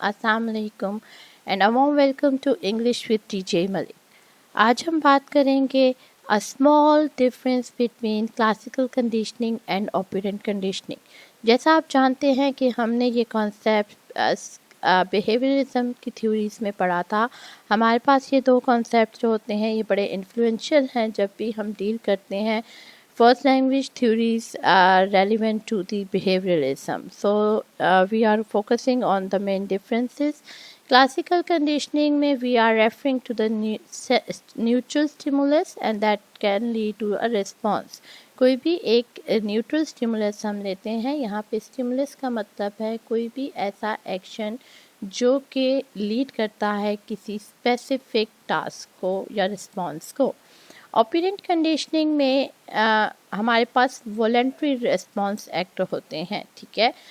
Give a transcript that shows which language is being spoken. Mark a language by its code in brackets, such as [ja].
[ur] السلام علیکم [en] And a warm welcome to English with TJ Malik. [ur] آج ہم بات کریں گے [en] a small difference between classical conditioning and operant conditioning. [ur] جیسا آپ جانتے ہیں کہ ہم نے یہ کانسیپٹ بیہیویئرزم کی تھیوریز میں پڑھا تھا. ہمارے پاس یہ دو کانسیپٹ جو ہوتے ہیں یہ بڑے انفلوئنشیل ہیں جب بھی ہم ڈیل کرتے ہیں [en] first language theories are relevant to the behavioralism. So we are focusing on the main differences. Classical conditioning mein we are referring to the neutral stimulus and that can lead to a response. [ur] کوئی بھی ایک neutral stimulus ہم لیتے ہیں. یہاں پہ stimulus کا مطلب ہے کوئی بھی ایسا ایکشن جو کہ لیڈ کرتا ہے کسی اسپیسیفک ٹاسک کو یا رسپانس کو. آپرینٹ کنڈیشننگ میں ہمارے پاس والنٹری ریسپانس ایکٹ ہوتے ہیں, ٹھیک ہے.